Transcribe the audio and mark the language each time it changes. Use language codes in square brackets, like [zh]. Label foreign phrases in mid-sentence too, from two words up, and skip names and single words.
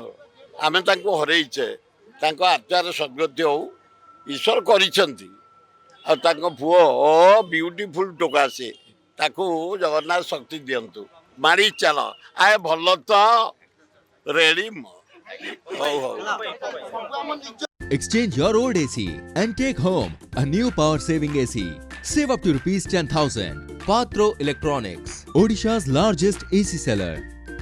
[or] ଆମେ ତାଙ୍କୁ ହରେଇଛେ। ତାଙ୍କ ଆତ୍ମାର ସଦ୍ଗତି ହଉ, ଈଶ୍ୱର କରିଛନ୍ତି। ଆଉ ତାଙ୍କ ପୁଅ ବିୟୁଟିଫୁଲ ଟୋକା ସେ, ତାକୁ ଜଗନ୍ନାଥ ଶକ୍ତି ଦିଅନ୍ତୁ। ମାଡ଼ି ଚାଲ ଆଏ ଭଲ ତ ରେଡ଼ି ହଉ ହଉ। [en] Exchange your old AC and take home a new power saving AC. Save up to rupees 10,000. Patro Electronics, Odisha's largest AC seller.